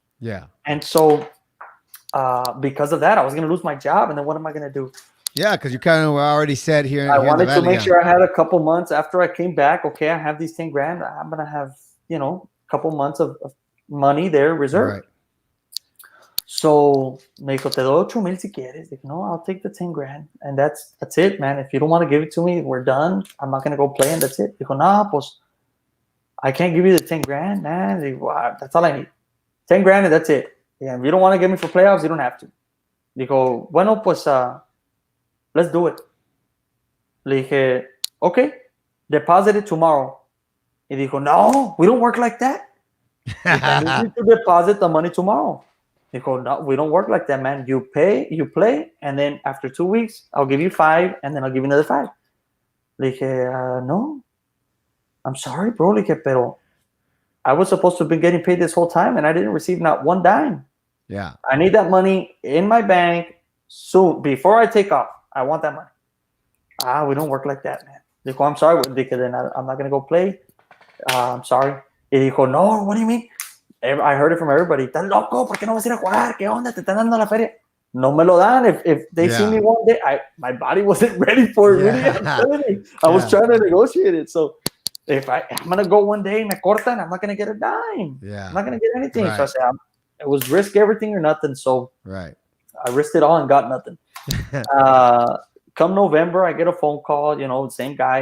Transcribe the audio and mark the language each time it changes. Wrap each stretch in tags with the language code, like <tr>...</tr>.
<en>Yeah. And so because of that, I was gonna lose my job, and then what am I gonna do? Yeah, because you kind of already said here. I wanted to make sure I had a couple months after I came back. Okay, I have these 10 grand. I'm gonna have a couple months of money there reserved. Right.</en> <es>So me dijo, te doy 8,000 si quieres.</es> <en>Like, no, I'll take the 10 grand, and that's it, man. If you don't want to give it to me, we're done. I'm not gonna go play, and that's it.</en> <es>Dijo, no, pues</es> <en>I can't give you the 10 grand, man.</en> <es>Dijo,</es> <en>that's all I need. 10 grand, and that's it. Yeah, if you don't want to give me for playoffs, you don't have to.</en> <es>Dijo, bueno, pues</es> <en>let's do it.</en> <es>Le dije,</es> <en>okay, deposit it tomorrow.</en> <es>Y dijo, no,</es> <en>we don't work like that. I need to deposit the money tomorrow.</en> <es>Dijo, no,</es> <en>we don't work like that, man. You pay, you play, and then after 2 weeks, I'll give you 5, and then I'll give you another 5.</en> <es>Le dije, no,</es> <en>I'm sorry, bro.</en> <es>Le dije, pero</es> <en>I was supposed to have been getting paid this whole time, and I didn't receive not one dime. Yeah. I need that money in my bank soon, before I take off. I want that money. We don't work like that, man.</en> <es>Dijo,</es> <en>I'm sorry.</en> <es>Dijo,</es> <en>then I'm not going to go play. I'm sorry.</en> <es>Y dijo, no,</es> <en>what do you mean? I heard it from everybody.</en> <es>¿Estás loco? ¿Por qué no vas a ir a jugar? ¿Qué onda? ¿Te están dando la feria? No me lo dan.</es> <en>If they see me one day, my body wasn't ready for it. Really, I'm telling you. I was trying to negotiate it. So if I'm going to go one day,</en> <es>me cortan,</es> <en>I'm not going to get a dime. Yeah. I'm not going to get anything. Right. So I said, it was risk everything or nothing. So right. I risked it all and got nothing. Come November, I get a phone call, same guy.</en>